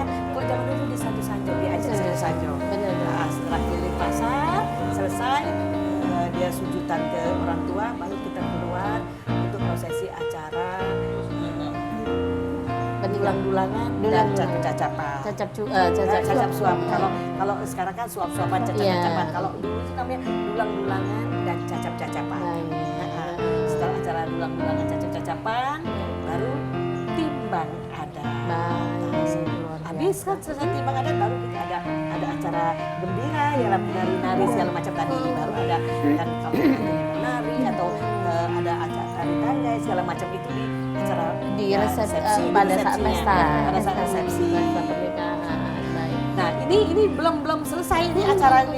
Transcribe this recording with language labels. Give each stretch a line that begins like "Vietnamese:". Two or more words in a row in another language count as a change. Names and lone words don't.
Indonesian: Kalau zaman dulu di Sanjo Sanjo diajak Sanjo. Nah, setelah keliling pasar selesai, dia sujudan ke orang tua, baru kita keluar untuk prosesi acara dulang-dulangan dan cacap-cacapan. Cacap suap. Kalau sekarang kan suap-suapan, cacap-cacapan. Kalau dulu itu namanya dulang-dulangan dan cacap-cacapan. Setelah acara dulang-dulangan cacap-cacapan, baru timbang adat. Habis kan selesai timbang adat, baru kita ada acara gembira, ya nari-nari segala macam tadi. Baru ada kan kalau nari atau ada acara tari tangga segala macam itu di acara di resepsi pada saat pesta, pada saat resepsi pernikahan. Nah ini belum selesai ini acara ini.